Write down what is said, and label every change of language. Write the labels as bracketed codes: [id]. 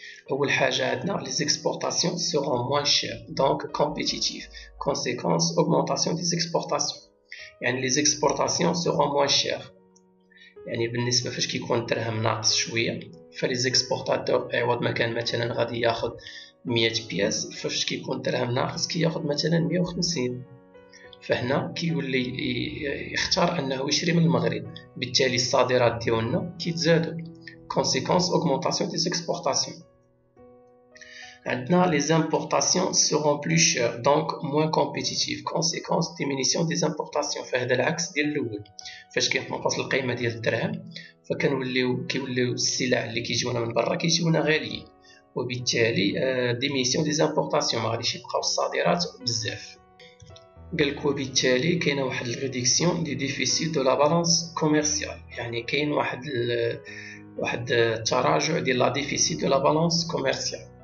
[ar] اول حاجه عندنا لي زيكسبورطاسيون سيرون موان شير دونك كومبيتيتيف، كونسيكونس اوغمونطاسيون دي زيكسبورطاسيون، يعني لي زيكسبورطاسيون سيرون موان شير، يعني بالنسبه فاش كيكون الدرهم ناقص شويه فلي زيكسبورطاتور عوض ما كان مثلا غادي ياخذ 100 بياس، فاش كيكون الدرهم ناقص كياخذ مثلا 150، فهنا كيولي يختار انه يشري من المغرب، بالتالي الصادرات ديالنا كيتزادوا. كونسيكونس اوغمونطاسيون دي زيكسبورطاسيون. [fr] عندنا les importations seront plus chères donc moins compétitives، conséquence diminution des importations. [ar] فهذا العكس ديال الاول، فاش كيتنقص القيمه ديال الدرهم فكنوليو السلع اللي كيجيونا من برا كيجيونا غاليين، وبالتالي [fr] diminution des importations [ar] ما غاديش يبقاو الصادرات بزاف. قالك وبالتالي كاينه واحد الريدكسيون دي ديفيسيت دو لا بالانس كوميرسيال، يعني كاين واحد التراجع ديال لا ديفيسيت دو لا بالانس كوميرسيال.